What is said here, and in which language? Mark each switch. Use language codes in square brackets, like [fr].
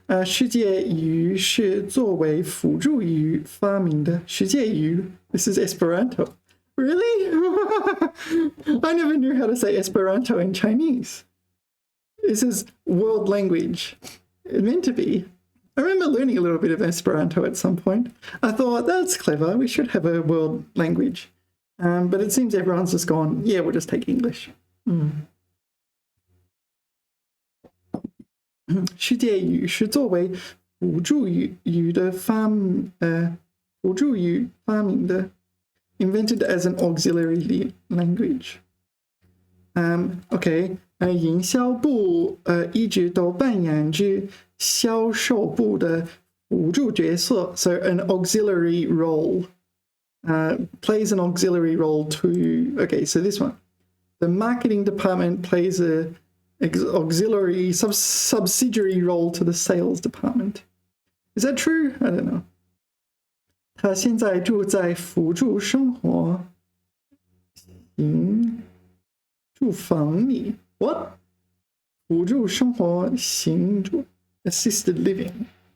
[zh] 世界语是作为辅助语发明的。 [en] 世界语.This is Esperanto. Really? I never knew how to say Esperanto in Chinese. This is world language. It's meant to be. I remember learning a little bit of Esperanto at some point. I thought, that's clever. We should have a world language. But it seems everyone's just gone, yeah, we'll just take English. [zh] 世界语是作为辅助语的发明的 [en] invented as an auxiliary language. Okay. [zh] 营销部一直都扮演着销售部的辅助角色 [en] so an auxiliary role plays an auxiliary role to okay so this one the marketing department plays a auxiliary subsidiary role to the sales department. Is that true? I don't know. [zh] 他现在住在辅助生活住房里 What? 辅助生活行住 [en] assisted living.